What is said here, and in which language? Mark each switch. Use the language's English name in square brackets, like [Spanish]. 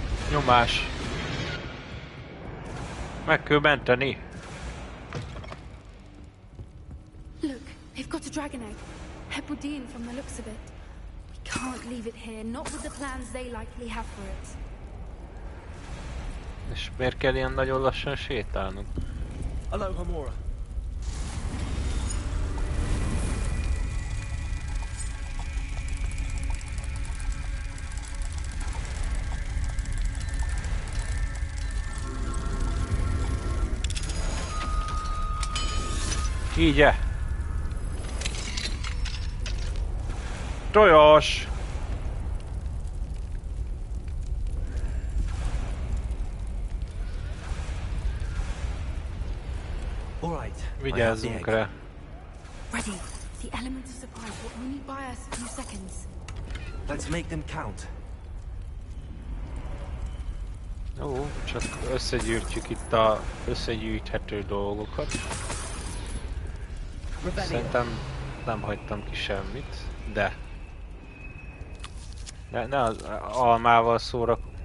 [Hungarian] Nyomás. Meg kell menteni. [English] Look, they've got a dragon egg. Hebridean from the looks of it. We can't leave it here, not with the plans they likely have for it. [Hungarian] És miért kell ilyen nagyon lassan sétálnunk? [English] Hello, Hamura. [Hungarian] Így-e? Tojós! Vigyázzunk rá. [English] Ready. The element of surprise will only buy us a few seconds. Let's make them count. [Hungarian] Jó, csak összegyűjtjük itt a összegyűjthető dolgokat. Szerintem nem hagytam ki semmit, de... Ne az almával szórak.